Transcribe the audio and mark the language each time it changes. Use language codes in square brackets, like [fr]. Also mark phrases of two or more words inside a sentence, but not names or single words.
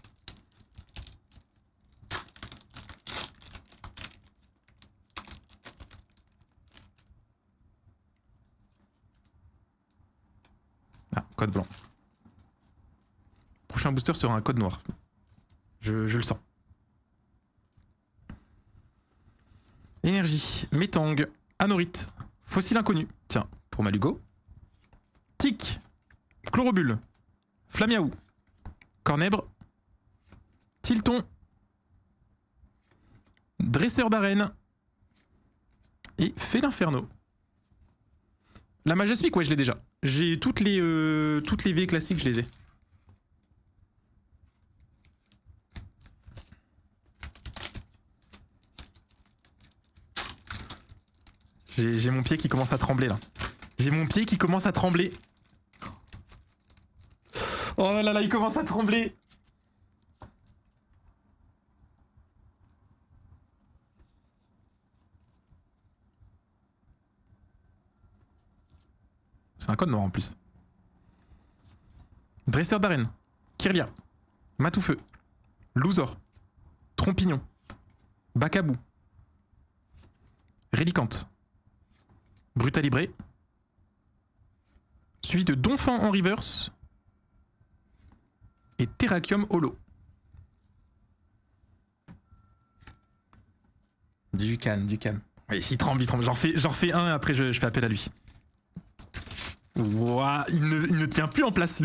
[fr] Ah, code blanc. Prochain booster sera un code noir. Je le sens. Énergie, Métang, Anorite, Fossile inconnu. Tiens, pour Malugo. Tic, Chlorobule, Flamiaou, Cornèbre, Tilton, Dresseur d'arène et Félinferno. La Majaspic, ouais, je l'ai déjà. J'ai toutes les V classiques, je les ai. J'ai mon pied qui commence à trembler là. J'ai mon pied qui commence à trembler. Oh là là, il commence à trembler. C'est un code noir en plus. Dresseur d'arène. Kirlia. Matoufeu. Louzor. Trompignon. Bacabou. Rélicante. Brutalibré. Suivi de Donphan en reverse. Et Terrakium holo. Du calme, du calme. Oui, il tremble, il tremble. J'en refais un et après je fais appel à lui. Ouah, il ne tient plus en place.